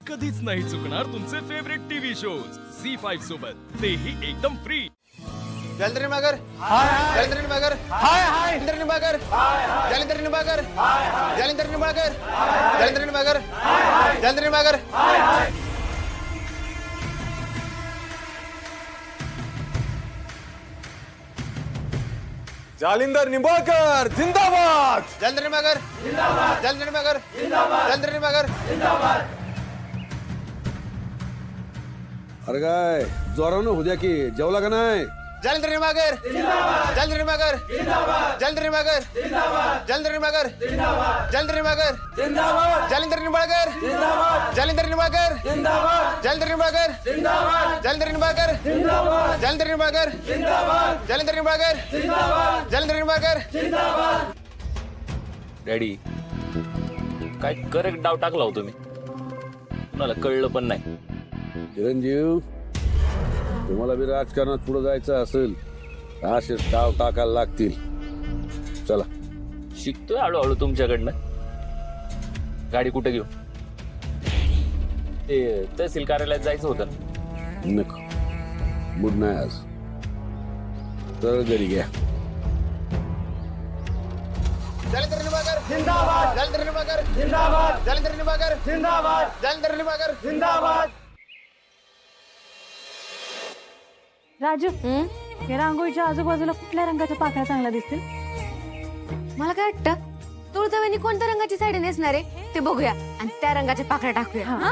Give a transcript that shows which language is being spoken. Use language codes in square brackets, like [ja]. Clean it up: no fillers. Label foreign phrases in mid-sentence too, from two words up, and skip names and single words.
[mr] कधीच नाही चुकणार तुमचे फेवरेट टीव्ही शोज झी5 सोबत, तेही एकदम फ्री। जलंधर निंबाळकर हाय, जलंधर निंबाळकर हाय हाय, जलंधर निंबाळकर हाय हाय, जलंधर निंबाळकर हाय हाय, जलंधर निंबाळकर हाय हाय, जलंधर निंबाळकर हाय हाय, जलंधर निंबाळकर हाय हाय। जालिंदर निंबाळकर जिंदाबाद, जलंधर निंबाळकर जिंदाबाद, जलंधर निंबाळकर जिंदाबाद, जलंधर निंबाळकर जिंदाबाद। अरे काय जोरानं उद्या की जेवला का नाही? जलंधर निंबाळकर जिंदाबाद, जलंधर निंबाळकर जिंदाबाद, जलंधर निंबाळकर जिंदाबाद, जलंधर निंबाळकर जिंदाबाद, जलंधर निंबाळकर जिंदाबाद, जलंधर निंबाळकर जिंदाबाद, जलंधर निंबाळकर जिंदाबाद, जलंधर निंबाळकर जिंदाबाद, जलंधर निंबाळकर जिंदाबाद, जलंधर निंबाळकर जिंदाबाद, जलंधर निंबाळकर जिंदाबाद, जलंधर निंबाळकर जिंदाबाद। डॅडी काय करेक्ट डाव टाकला होतो मी, कुणाला कळलं पण नाही। चिरंजीव, तुम्हाला बी राजकारणात पुढे जायचं असेल असे डाव टाकायला लागतील। चला शिकतोय हळूहळू तुमच्याकडनं। गाडी कुठे घेऊ? ते तहसील कार्यालयात जायचं होतं। नको, मूड नाही आज, तर घरी घ्या। जलंधर निंबाळकर जिंदाबाद, जलंधर निंबाळकर जिंदाबाद, जलंधर निंबाळकर जिंदाबाद, जलंधर निंबाळकर जिंदाबाद। राजू, या रांगोळीच्या आजूबाजूला कुठल्या रंगाच्या पाकळ्या चांगल्या दिसतील? मला काय वाटतं, तुळजावणी कोणत्या रंगाची साडी नेसणार आहे ते बघूया आणि त्या रंगाच्या पाकळ्या टाकूया, हा?